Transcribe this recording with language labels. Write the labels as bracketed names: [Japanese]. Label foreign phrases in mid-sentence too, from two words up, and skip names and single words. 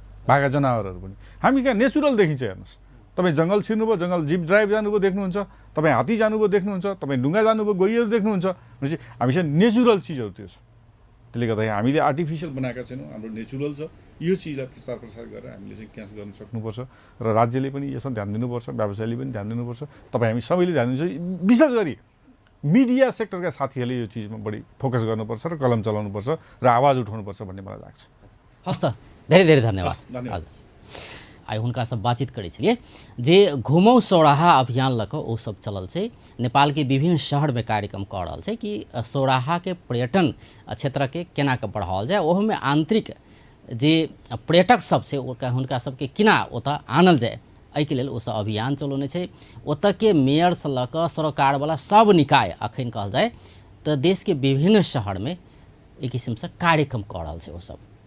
[Nepali] भागा जनावरहरू पनि हामी कहाँ नेचुरल देखिन्छ हेर्नुहोस् तपाईँ जङ्गल छिर्नुभयो जङ्गल [English] jeep drive [Nepali] जानुभयो देख्नुहुन्छ तपाईँ हात्ती जानुभयो देख्नुहुन्छ तपाईँ ढुङ्गा जानुभयो गहिरो देख्नुहुन्छ भनेपछि हामीसँग नेचुरल चिजहरू त्यो छ त्यसले गर्दाखेरि हामीले आर्टिफिसियल बनाएका छैनौँ हाम्रो नेचुरल छ यो चिजलाई प्रचार प्रसार गरेर हामीले चाहिँ क्याच गर्न सक्नुपर्छ र राज्यले पनि यसमा ध्यान दिनुपर्छ व्यवसायले पनि ध्यान दिनुपर्छ तपाईँ हामी सबैले ध्यान दिन्छ विशेष गरी मिडिया सेक्टरका साथीहरूले यो चिजमा बढी फोकस गर्नुपर्छ र कलम चलाउनुपर्छ र आवाज उठाउनुपर्छ भन्ने मलाई लाग्छ हस् त धेरै धेरै धन्यवाद हजुर [Maithili] आइ हुनका सब बातचीत करै छलिए जे घुमौ सोराहा अभियान लऽ कऽ ओ सब चलल छै नेपाल के विभिन्न शहर में कार्यक्रम कऽ रहल छै कि सोराहा के पर्यटन क्षेत्र के केना के बढ़ाओल जाय ओहोमे आंतरिक जे पर्यटक सब छै हुनका सबके केना ओतऽ आनल जाय एहिके लेल ओसब अभियान चलौने छै ओतऽ के मेयर से लऽ कऽ सरकारवाला सब निकाय अखन कहल जाय तऽ देश के विभिन्न शहर में एक किस्म से कार्यक्रम कऽ रहल छै ओसब